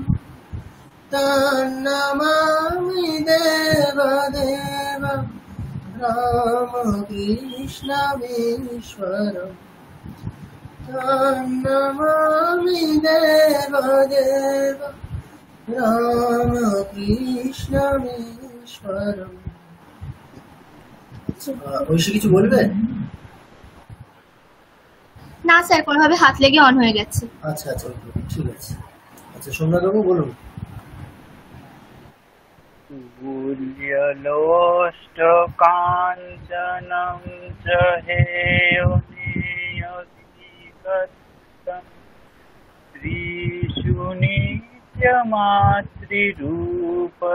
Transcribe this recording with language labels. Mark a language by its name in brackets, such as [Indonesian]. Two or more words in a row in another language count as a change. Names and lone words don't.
[Sanskrit] তন্নমামি দেবদেব রামকৃষ্ণমীশ্বরম তন্নমামি দেবদেব রামকৃষ্ণমীশ্বরম। [Bangla] ঐশী কিছু বলবে? না স্যার, কোনোভাবে হাত লেগে অন হয়ে গেছে। আচ্ছা আচ্ছা, ঠিক আছে। আচ্ছা, সোমনাথ বাবু বলুন। [Sanskrit] তুল্যলোষ্ঠ কাঞ্চনম চ হেয়নেয়ধিগতম শ্রীষু নিত্যমাতৃরূপ